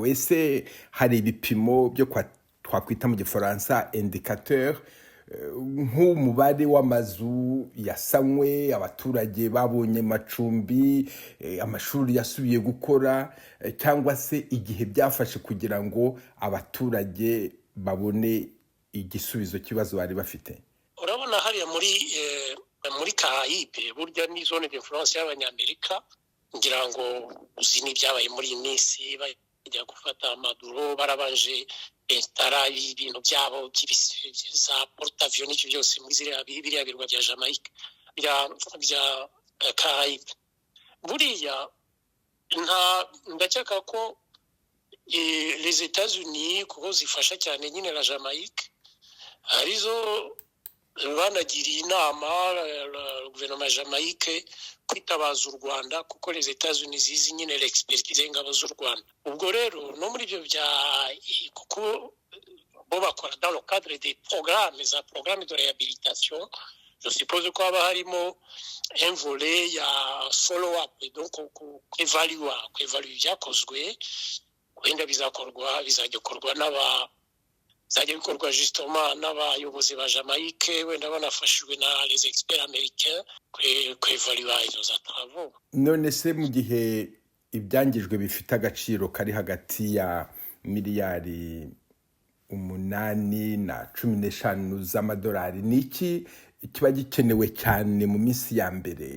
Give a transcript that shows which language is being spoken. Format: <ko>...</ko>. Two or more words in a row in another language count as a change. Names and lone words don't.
<rw>Ese hari ibipimo byo twakwita mu Gifaransa indicateur nk'umubare w'amazu yasanywe, abaturage babonye amacumbi, amashuri yasubiye gukora, cyangwa se igihe byafashe kugira ngo abaturage babone igisubizo kibazo bari bafite? Urabona hariya muri Caraïbe burya ni</rw> <fr>zone d'influence</fr> <rw>y'abanyamerika, ngira ngo uzi n'ibyabaye muri iyi minsi bajya gufata Maduro, barabanje instara ibintu byabo za porte-avions n'icyo byose muri biriya birwa bya Jamaica bya Caraïbe. Buriya ndakeka ko</rw> <fr>les États-Unis</fr> <rw>kuko zifasha cyane nyine la Jamaica arizo banagiriye inama guverinoma ya Jamaica kwitabaza u Rwanda kuko</rw> <fr>les États-Unis</fr> <rw>zizi nyine l'expertise y'ingabo z'u Rwanda. Ubwo rero no muri ibyo kuko bo bakora</rw> <fr>dans le cadre des programmes de réhabilitation, je suppose</fr> <rw>ko haba harimo</rw> <fr>un volet</fr> <rw>ya follow-up, donc kwevalua ibyakozwe, wenda bizajya bikorwa justement n'abayobozi ba Jamaica, wenda banafashijwe na</rw> <fr>les experts américains</fr> <rw>kwevalua izo za travaux. None se mu gihe ibyangijwe bifite agaciro kari hagati ya miliyari 8 na 15 z'amadolari, niki kiba gikenewe cyane mu minsi ya mbere?</rw>